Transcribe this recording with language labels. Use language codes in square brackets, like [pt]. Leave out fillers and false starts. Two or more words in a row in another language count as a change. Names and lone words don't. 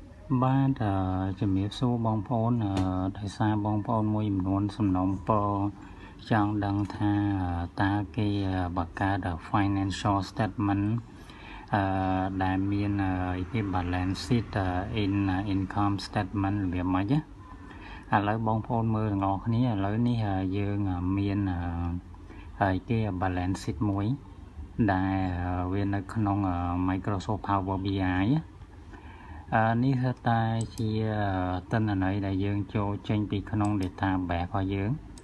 [km] បាទជំរាបសួរបងប្អូនដោយសារបងប្អូនមួយចំនួនសំណូមពរច ង់ដឹងថាតើគេបង្កើត [en] financial statement [km] ដែលមានគេ [en] balance sheet in income statement [km] របៀបម៉េចឥឡូវបងប្អូនមើលទាំងអស់គ្នាឥឡូវនេះយើងមានគេ [en] balance sheet [km] មួយដែលវានៅក្នុង Microsoft Power BI នេះគឺតែជាទិន្នន័យដែលយើងចូលចេញពីក្នុង database របស់យើង